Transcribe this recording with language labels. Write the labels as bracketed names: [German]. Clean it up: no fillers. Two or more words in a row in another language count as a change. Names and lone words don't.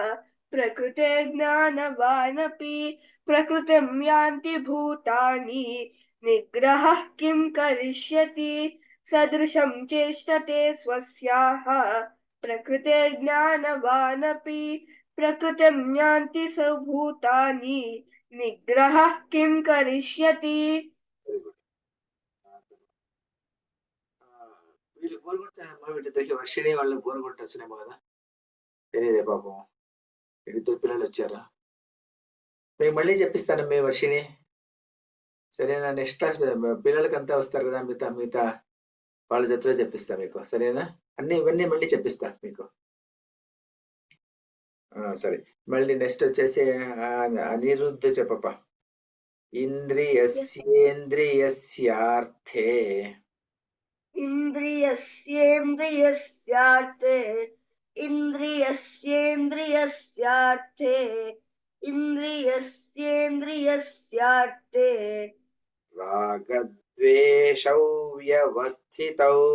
[Sanskrit] प्रकृतेर्ज्ञानवानपि प्रकृतिं यान्ति भूतानि निग्रहः किं करिष्यति सदृशं चेष्टते स्वस्याः प्रकृतेर्ज्ञानवानपि प्रकृतिं यान्ति स भूतानि निग्रहः किं करिष्यति [Telugu] వీళ్ళకి బోర్ కొట్టానమ్మా వీళ్ళిద్దరికి వర్షిణి వాళ్ళకి బోర్ కొట్టొచ్చునేమో కదా తెలియదే పాపం వీళ్ళిద్దరు పిల్లలు వచ్చారా మీకు మళ్ళీ చెప్పిస్తాను మీ వర్షిణి సరేనా [English] next class [Telugu] పిల్లలకి అంతా వస్తారు కదా మిగతా మిగతా వాళ్ళ జతలో చెప్పిస్తా మీకు సరేనా ఇవన్నీ మళ్ళీ చెప్పిస్తా మీకు సరే మళ్ళీ నెక్స్ట్ వచ్చేసి అనిరుద్ధ చెప్పప్ప ఇంద్రియస్యేంద్రియస్యార్థే [Sanskrit] इन्द्रियस्येन्द्रियस्यार्थे इन्द्रियस्येन्द्रियस्यार्थे इन्द्रियस्येन्द्रियस्यार्थे रागद्वेषौ व्यवस्थितौ